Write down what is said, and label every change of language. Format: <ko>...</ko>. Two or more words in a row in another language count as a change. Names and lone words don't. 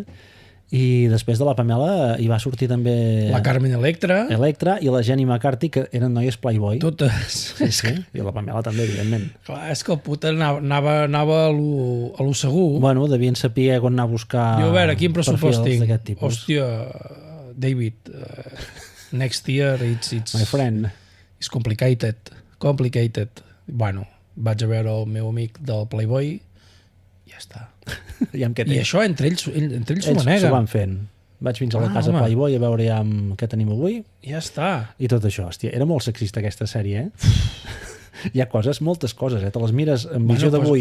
<ca>I després de la Pamela hi va sortir també... La Carmen Electra i la Jenny McCarthy, que eren noies Playboy. Totes. Sí. I la Pamela també, evidentment. Clar, és que el puta anava a lo segur. Bueno, devien saber quan anar a buscar... Jo, a veure, quin pressupost tinc? Tipus. Hòstia, David,</ca> <en>next year it's... My friend. It's complicated.</en> <ca>Bueno, vaig a veure el meu amic del Playboy i ja està. I això entre ells s'ho maneguen. Ells s'ho van fent. Vaig fins a la casa Playboy a veure què tenim avui. Ja està. I tot això, hòstia, era molt sexista aquesta sèrie, Hi ha coses, moltes coses, te les mires amb visió d'avui,</ca>